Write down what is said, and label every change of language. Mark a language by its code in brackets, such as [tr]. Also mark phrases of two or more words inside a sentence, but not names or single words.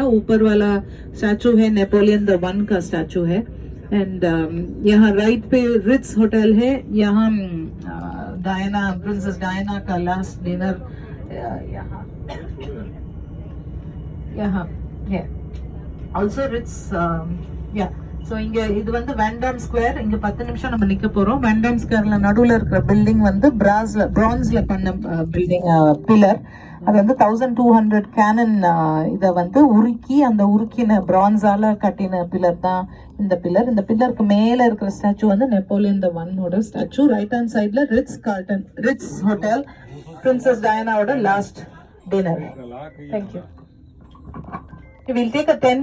[hi] ऊपर वाला स्टैचू है नेपोलियन द वन का स्टैचू है। एंड यहाँ राइट पे रिट्स होटल है। यहाँ डायना, प्रिंसेस डायना का [en] last dinner [hi] यहाँ है। [en] also Ritz so [ta] இங்க இது வந்து வேண்டாம் ஸ்கொயர். இங்க 10 நிமிஷம் நம்ம நிக்க போறோம். வேண்டாம் ஸ்கொயர்ல நடுவுல இருக்கிற பில்டிங் வந்து பிரான்ஸ்ல பண்ண [en] building pillar. [ta] அது வந்து 1200 கேனன் இதை வந்து உருக்கி அந்த உருக்கின பிரான்ஸால கட்டின பில்லர் தான் இந்த பில்லர். இந்த பில்லருக்கு மேல இருக்கிற ஸ்டாச்சு வந்து நெப்போலியன் த ஒன்னோட ஸ்டாச்சு. [en] right hand side [ta] ரிட்ஸ் ஹோட்டல், பிரின்சஸ் டயானாவோட [en] last dinner. தேங்க்யூ. We'll take a 10 minute